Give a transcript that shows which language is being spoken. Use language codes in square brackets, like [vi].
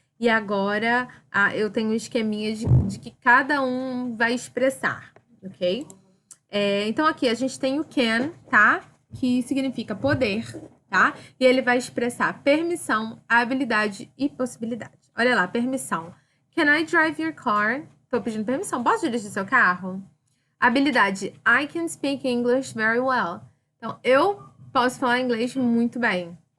[pt] E agora eu tenho um esqueminha de que cada um vai expressar, ok? Então aqui a gente tem o can, tá? Que significa poder, tá? E ele vai expressar permissão, habilidade e possibilidade. Olha lá, permissão. [en] Can I drive your car? [pt] Tô pedindo permissão. Posso dirigir seu carro? Habilidade. [en] I can speak English very well. [pt] Então, eu posso falar inglês muito bem.